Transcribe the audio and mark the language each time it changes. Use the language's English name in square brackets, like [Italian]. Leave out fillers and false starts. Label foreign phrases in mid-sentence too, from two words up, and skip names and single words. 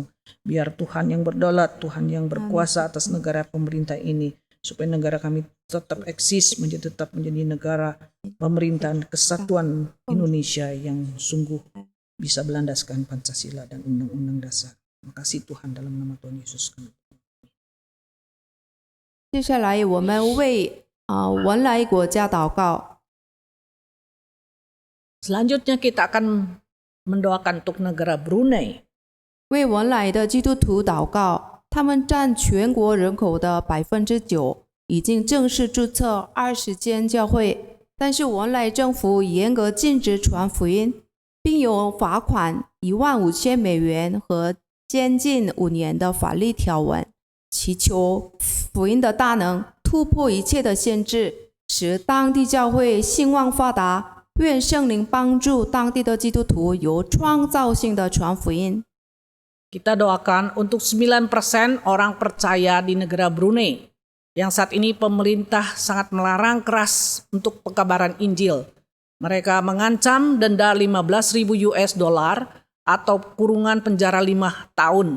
[Indonesian] Biar Tuhan yang berdaulat, Tuhan yang berkuasa atas negara pemerintah ini, supaya negara kami tetap eksis, tetap menjadi negara pemerintahan kesatuan Indonesia yang sungguh bisa berlandaskan Pancasila dan Undang-Undang Dasar. Terima kasih Tuhan, dalam nama Tuhan Yesus kami. [Chinese] 接下来我们为文莱国家祷告。 [Indonesian] Selanjutnya kita akan mendoakan untuk negara Brunei. [Chinese] 为文莱的基督徒祷告，他们占全国人口的9%，已经正式注册20间教会，但是文莱政府严格禁止传福音，并有罚款15000美元和监禁5年的法律条文，祈求福音的大能突破一切的限制，使当地教会兴旺发达。愿圣灵帮助当地的基督徒有创造性的传福音。 [Indonesian] Kita doakan untuk 9% orang percaya di negara Brunei yang saat ini pemerintah sangat melarang keras untuk pekabaran Injil. Mereka mengancam denda $15.000 atau kurungan penjara 5 tahun.